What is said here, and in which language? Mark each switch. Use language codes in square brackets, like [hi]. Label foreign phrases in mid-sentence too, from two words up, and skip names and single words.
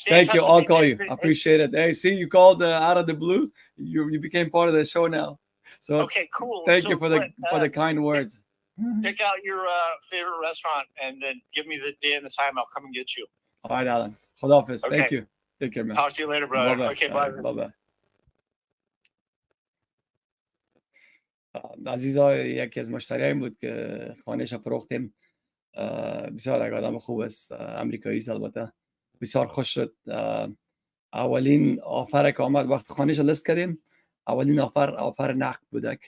[en] Thank you. I'll call you. I appreciate it. Hey, see, you called out of the blue. You became part of the show now. So okay, cool. Thank you for the kind words. Pick out your favorite restaurant and then give me the day and the time. I'll come and get you. All right, Alan. Khodafis. Okay. Thank you. Take care, man. Talk to you later, brother. Bye-bye. Okay, bye. Bye-bye. [fa] عزیزا یکی از مشتریایی بود که خانه‌اش فروختیم. بسیار آدم خوب است، امریکایی است البته. بسیار خوش شد. اولین آفر که آمد وقت خانه‌اش لیست کردیم، اولین آفر نقد بودک.